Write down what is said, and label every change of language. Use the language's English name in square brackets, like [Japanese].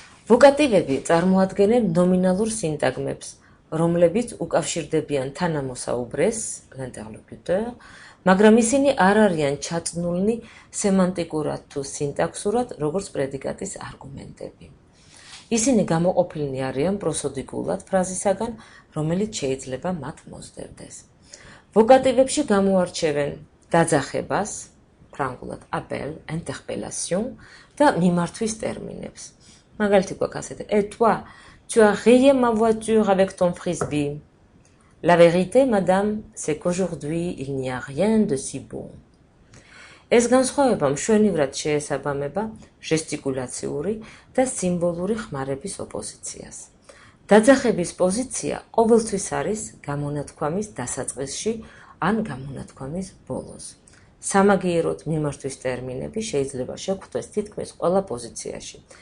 [Georgian] ვოკატივები წარმოადგენენ ნომინალურ სინტაგმებს, რომლებიც უკავშირდებიან თანამოსაუბრეს, l'interlocuteur, მაგრამ ისინი არ არიან ჩაწნულნი სემანტიკურად თუ სინტაქსურად, როგორც პრედიკატის არგუმენტები. ისინი გამოყოფილნი არიან პროსოდიკულად ფრაზისაგან, რომელიც შეიძლება მათ მოსდევდეს. ვოკატივებში გამოარჩევენ დაძახებას, ფრანგულად appel, interpellation და მიმართვის ტერმინებს. [French] მაგალითი გვაქვს ასეთი: "Et toi, tu as rayé ma voiture avec ton frisbee. La vérité, madame, c'est qu'aujourd'hui, il n'y a rien de si bon." [Georgian] ეს განსხვავება მშვენივრად შეესაბამება ჟესტიკულაციური და სიმბოლური ხმარების ოპოზიციას. დაძახების პოზიცია ყოველთვის არის გამონათქვამის დასაწყისში ან გამონათქვამის ბოლოს. სამაგიეროდ მიმართვის ტერმინები შეიძლება შეგვხვდეს თითქმის ყველა პოზიციაში.